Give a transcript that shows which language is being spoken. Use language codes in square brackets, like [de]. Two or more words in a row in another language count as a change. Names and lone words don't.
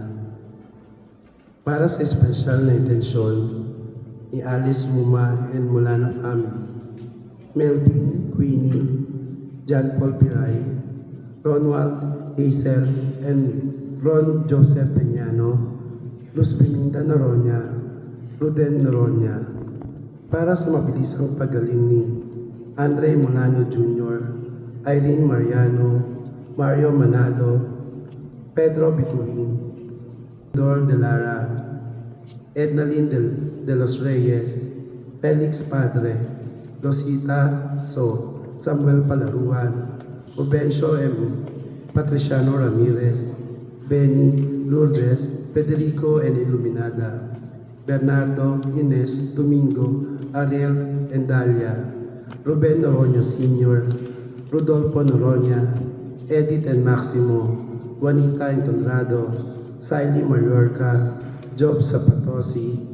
[tl] Para sa espesyal na intensyon ni Alice Muma and Mulana family, Melvin, Queenie, John Paul Piray, Ronald, Hazel, and Ron Joseph Peñano, Luz Belinda Noroña, Ruden Noroña. Para sa mabilisang pagaling ni Andre Molano Jr., Irene Mariano, Mario Manalo, Pedro Bituin, Dor de Lara, Ednalyn de los Reyes, Felix Padre, Rosita So, Samuel Palaruan, Obencio M. Patriciano Ramirez, Benny, Lourdes, Federico and Iluminada, Bernardo, Ines, Domingo, Ariel and Dalia, Ruben Noroña Sr., Rodolfo Noroña, Edith and Maximo, Juanita and Conrado, Siley Mallorca, Job Zapatosi,